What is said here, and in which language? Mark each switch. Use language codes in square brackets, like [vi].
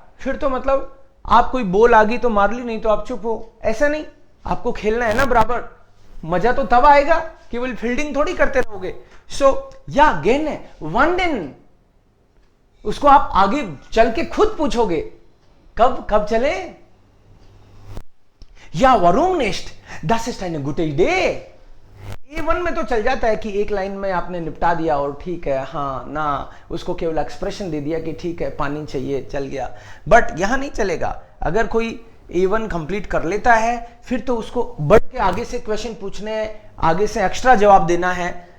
[hi] फिर तो मतलब आप कोई बॉल आ गई तो मार ली, नहीं तो आप चुप हो। ऐसा नहीं, आपको खेलना है ना बराबर। मजा तो तब आएगा, केवल फील्डिंग थोड़ी करते रहोगे। सो या गेन है वन दिन, उसको आप आगे चल के खुद पूछोगे कब चले। [de] या warum nicht, das ist eine gute Idee। [hi] A1 में तो चल जाता है कि एक लाइन में आपने निपटा दिया और ठीक है हाँ ना, उसको केवल एक्सप्रेशन दे दिया कि ठीक है पानी चाहिए, चल गया। बट यहां नहीं चलेगा। अगर कोई A1 कंप्लीट कर लेता है फिर तो उसको बढ़ के आगे से क्वेश्चन पूछने हैं, आगे से एक्स्ट्रा जवाब देना है।